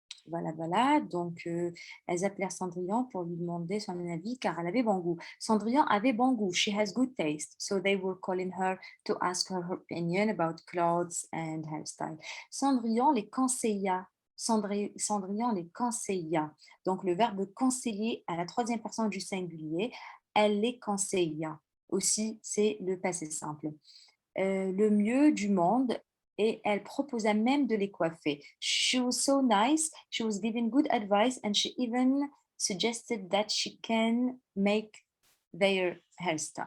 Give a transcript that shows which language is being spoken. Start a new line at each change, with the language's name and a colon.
French: Voilà. Donc, elles appelèrent Cendrillon pour lui demander son avis car elle avait bon goût. Cendrillon avait bon goût.
English: She has good taste. So they were calling her to ask her opinion about clothes and hairstyle.
French: Cendrillon les conseilla. Cendrillon les conseilla. Donc, le verbe conseiller à la troisième personne du singulier, elle les conseilla. Aussi, c'est le passé simple. Le mieux du monde, et elle proposa même de les coiffer.
English: She was so nice, she was giving good advice, and she even suggested that she can make their hair.